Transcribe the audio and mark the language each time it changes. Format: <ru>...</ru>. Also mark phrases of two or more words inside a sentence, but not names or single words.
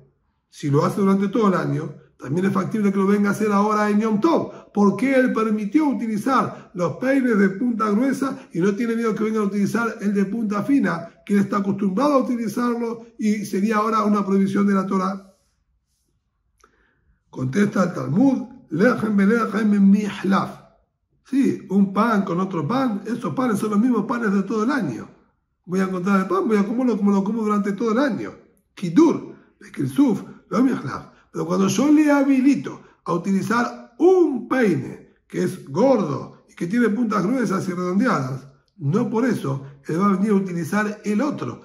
<es>Si lo hace durante todo el año, también es factible que lo venga a hacer ahora en Yom Tov, porque él permitió utilizar los peines de punta gruesa y no tiene miedo que vengan a utilizar el de punta fina, que él está acostumbrado a utilizarlo y sería ahora una prohibición de la Torah.</es> <he>Contesta el Talmud: לחם בלחם מחלף.</he> <es>Sí, un pan con otro pan, esos panes son los mismos panes de todo el año. Voy a encontrar el pan, voy a comerlo como lo como durante todo el año.</es> <he>קידור, קירסוף, לא מחלף.</he> <es>Pero cuando yo le habilito a utilizar un peine que es gordo y que tiene puntas gruesas y redondeadas, no por eso él va a venir a utilizar el otro.</es>